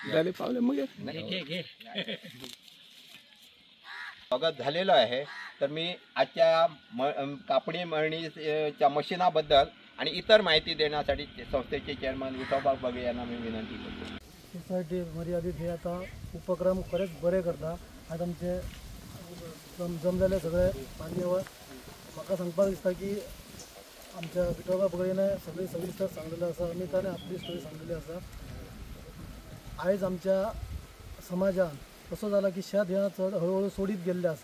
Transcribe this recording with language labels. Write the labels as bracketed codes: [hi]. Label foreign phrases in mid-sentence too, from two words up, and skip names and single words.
[mr] स्वागत झालेलं आहे। तर मी आजच्या कापणी मळणीच्या मशीनाबद्दल आणि इतर माहिती देण्यासाठी संस्थेचे चेअरमन विठोबा बगडी यांना मी विनंती करतो। [kok] सोसायटी मर्यादित हे आता उपक्रम खरेच बरे करता। आज आमचे जमलेले सगळे मान्यवर म्हाका सांगपाक दिसता की आमच्या विठोबा बगडीने सगळी सविस्तर सांगलेलें आसा, अमिताने आपली स्टोरी सांगलेली आसा। आयज आमच्या समाजान असो जाला की शेत ह्या चड हळूहळू सोडीत गेल्ले आसा।